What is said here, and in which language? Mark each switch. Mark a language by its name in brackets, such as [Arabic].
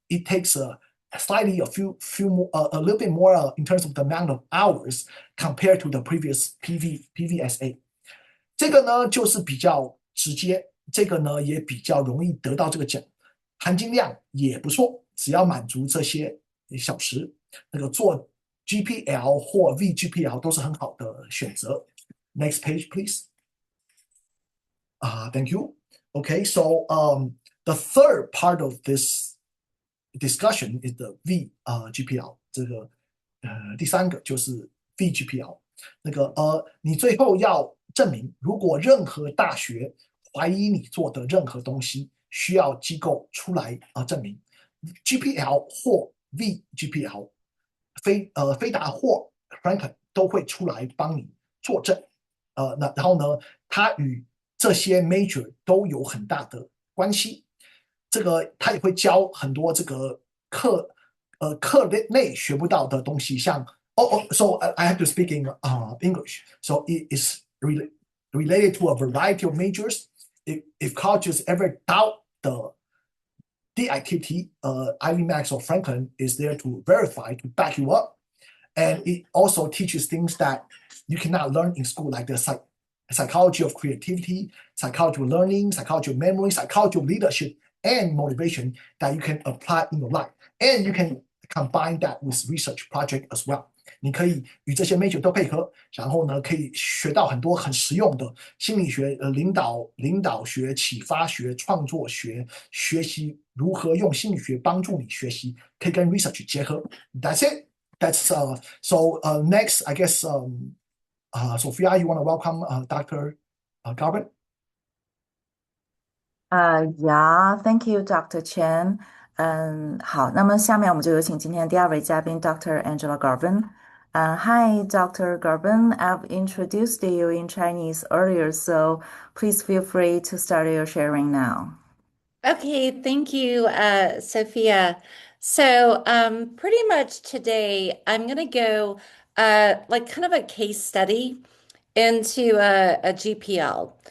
[English] It takes slightly a little bit more in terms of the amount of hours compared to the previous PVSA。 [Chinese] 这个呢就是比较直接，这个呢也比较容易得到这个奖，含金量也不错，只要满足这些小时，那个做 GPL 或 VGPL 都是很好的选择。 [English] Next page, please. Thank you. Okay, so the third part of this discussion is the VGPL. [Chinese] 这个第三个就是 VGPL。那个你最后要证明，如果任何大学怀疑你做的任何东西，需要机构出来证明。 GPL 或 VGPL， 飞达或 Franklin 都会出来帮你作证。然后呢，它与这些 major 都有很大的关系。这个他也会教很多这个课内学不到的东西，像 [English] so I have to speak in English. So it is related to a variety of majors. If colleges ever doubt the activity, IvyMax or Franklin is there to verify, to back you up. And it also teaches things that you cannot learn in school, like the psychology of creativity, psychology of learning, psychology of memory, psychology of leadership, and motivation that you can apply in your life. And you can combine that with research project as well. [Chinese] 你可以与这些 major 都配合，然后呢，可以学到很多很实用的心理学、领导学、启发学、创作学，学习如何用心理学帮助你学习，可以跟 research 结合。 [English] That's it. That's so. Next, I guess Sophia, you want to welcome Dr. Garvin? Yeah, thank you, Dr. Chen. [Chinese] 好，那么下面我们就有请今天的第二位嘉宾 Dr. [English] Angela Garvin. Hi, Dr. Garvin. I've introduced you in Chinese earlier, so please feel free to start your sharing now. Okay, thank you, Sophia. So, pretty much today, I'm going to go like kind of a case study into a GPL.